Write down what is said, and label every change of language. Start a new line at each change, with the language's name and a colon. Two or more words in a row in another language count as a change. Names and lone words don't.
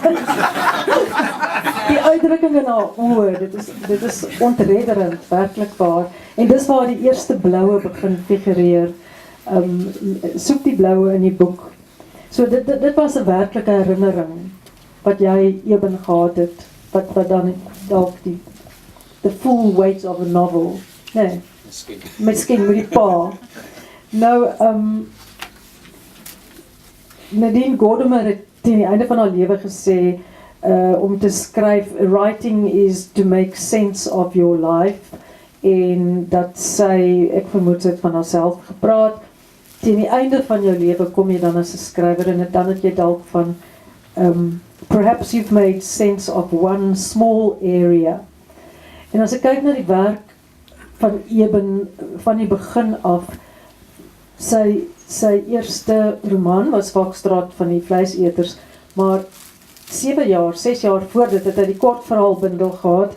Afrikaans: Die uitdrukking in haar oë, dit is ontredderend, werklik waar. En dis waar die eerste bloue begin figureer. Soek die bloue in die boek. So dit was 'n werklike herinnering wat jy Eben gehad het, wat dan dalk
English: the full weight of a novel.
Afrikaans: Nee. Miskien met die pa. Nou, Nadine Gordimer het teen die einde van haar lewe gesê, om te skryf,
English: writing is to make sense of your life,
Afrikaans: en dat sy, ek vermoed sy het van haarself gepraat, teen die einde van jou lewe kom jy dan as 'n skrywer, en dan het jy dalk van,
English: perhaps you've made sense of one small area.
Afrikaans: En as ek kyk na die werk van Eben, van die begin af, sy eerste roman was Vakstraat van die vleiseters, maar 6 jaar voor dit het hy die kortverhaalbundel gehad.